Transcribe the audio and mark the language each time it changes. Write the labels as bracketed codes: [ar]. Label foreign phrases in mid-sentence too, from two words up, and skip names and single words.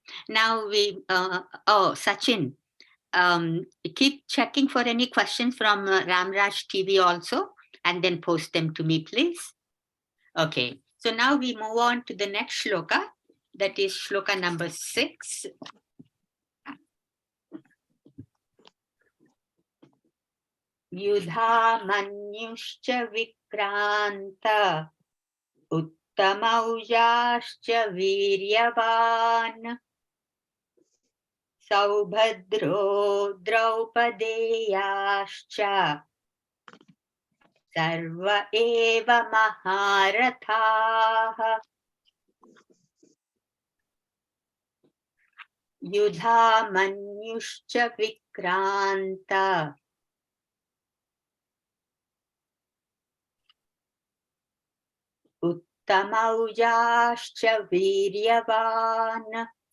[en] Now we, Sachin, keep checking for any questions from Ramraj TV also, and then post them to me, please. Okay. So now we move on to the next shloka. That is shloka number 6. [sa] युधा मन्युश्च विक्रान्त उत्तमौजाश्च वीर्यवान् सौभद्रो द्रौपदेयाश्च सर्व एव महारथाः. युधा मन्युश्च विक्रान्त उत्तमौजाश्च वीर्यवान्